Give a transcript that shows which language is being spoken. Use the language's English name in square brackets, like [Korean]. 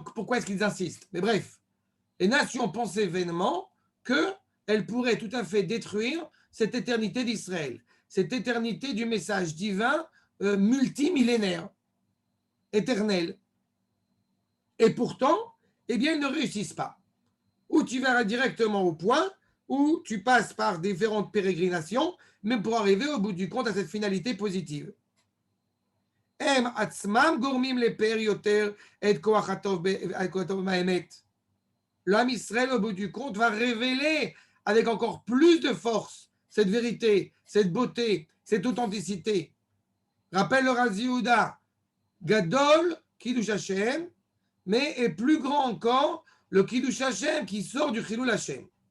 [French] Pourquoi est-ce qu'ils insistent? Mais bref, les nations pensaient vainement qu'elles pourraient tout à fait détruire cette éternité d'Israël, cette éternité du message divin multimillénaire, éternel. Et pourtant, eh bien, ils ne réussissent pas. Ou tu vas directement au point, ou tu passes par différentes pérégrinations, même pour arriver au bout du compte à cette finalité positive. [Hebrew] הם עצמם גורמים לפאר יותר את כוח הטוב מהאמת. [French] L'homme Israël, au bout du compte, va révéler avec encore plus de force cette vérité, cette beauté, cette authenticité. Rappelle le Rav Yehuda, Gadol, Kiddush Hashem, mais est plus grand encore le Kiddush Hashem qui sort du Chilul Hashem.